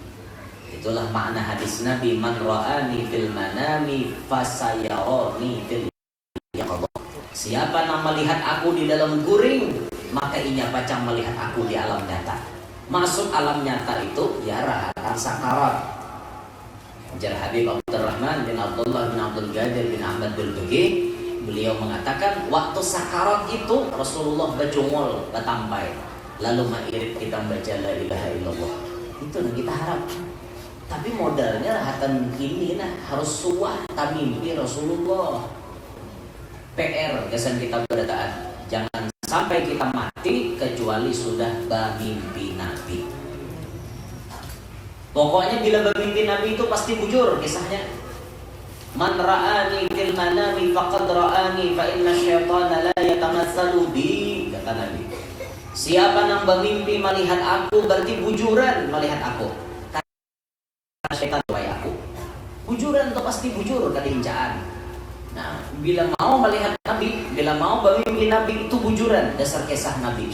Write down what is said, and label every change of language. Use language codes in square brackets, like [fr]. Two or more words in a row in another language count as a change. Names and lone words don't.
[id] Itulah makna hadis Nabi, [ar] من رآني في المنام فسيراني في اليقظة. [bjn] Siapa yang melihat aku di dalam guring, maka inya pacang melihat aku di alam nyata. Maksud alam nyata itu ya rahatan sakarat. Jar Habib Abdurrahman bin Abdullah bin Abdul Qadir bin Ahmad bin Bagi, beliau mengatakan waktu sakarat itu Rasulullah berjungol batampai, lalu mairit kita baca [ar] لا إله إلا الله. [id] Itu yang kita harap. [bjn] Tapi modalnya rahatan ini nah harus suah tamimpi Rasulullah. PR kesan kita berdaan, jangan sampai kita mati kecuali sudah bermimpi Nabi. Pokoknya bila bermimpi Nabi itu pasti bujur kisahnya. [ar] من رآني في المنام فقد رآني فإن الشيطان لا يتمثل بي, [id] kata Nabi. Siapa yang bermimpi melihat aku berarti bujuran melihat aku. [bjn] Syaitan supaya aku bujuran itu pasti bujur kadincaan. Nah, bila mau melihat Nabi, bila mau bermimpi Nabi itu bujuran, dasar kisah Nabi.